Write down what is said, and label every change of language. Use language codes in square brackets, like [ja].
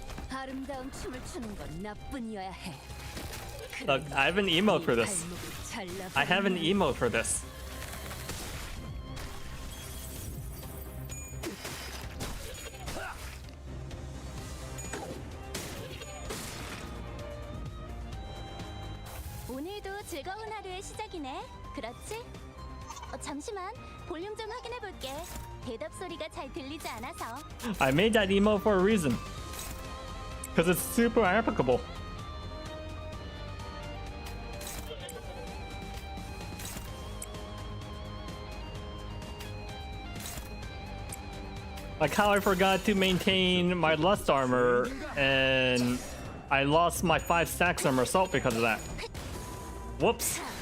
[ko] 아름다운 춤을 추는 건 나뿐이어야 해. [en] Look, I have an emote for this. I have an emote for this. [ko] 오늘도 즐거운 하루의 시작이네. 그렇지? 잠시만 볼륨 좀 확인해 볼게. 대답 소리가 잘 들리지 않아서. [en] I made that emote for a reason. Because it's super applicable. Like how I forgot to maintain my lust armor and I lost my 5 stacks of assault because of that. Whoops.